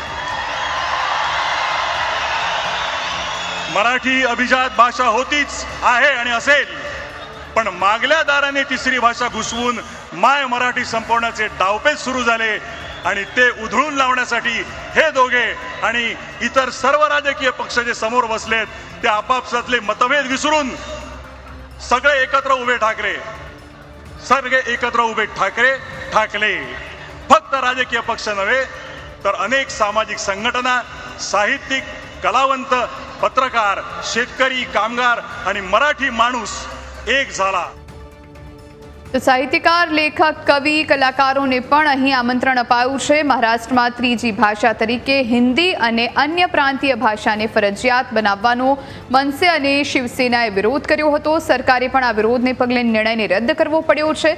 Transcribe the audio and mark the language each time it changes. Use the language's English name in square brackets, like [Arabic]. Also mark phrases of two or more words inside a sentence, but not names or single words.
[Marathi] मराठी अभिजात भाषा होतीच, आहे आणि असेल, पण मागल्या दाराने तिसरी भाषा घुसवून माय मराठी संपवण्याचे डावपेच सुरू झाले, आणि ते उधळून लावण्यासाठी हे दोघे आणि इतर सर्व राजकीय पक्ष जे समोर बसलेत ते आपापसातले मतभेद विसरून सगळे एकत्र उभे ठाकरे, सगळे एकत्र उभे ठाकरे ठाकले. फक्त राजकीय पक्ष नव्हे तर अनेक सामाजिक संघटना, साहित्यिक, कलावंत, पत्रकार, शेतकरी, कामगार आणि मराठी माणूस एक झाला. [Gujarati] તો સાહિત્યકાર, લેખક, કવિ, કલાકારોને પણ અહીં આમંત્રણ અપાયું છે. મહારાષ્ટ્રમાં ત્રીજી ભાષા તરીકે હિન્દી અને અન્ય પ્રાંતીય ભાષાને ફરજિયાત બનાવવાનો મનસે અને શિવસેનાએ વિરોધ કર્યો હતો. સરકારે પણ આ વિરોધને પગલે નિર્ણયને રદ કરવો પડ્યો છે.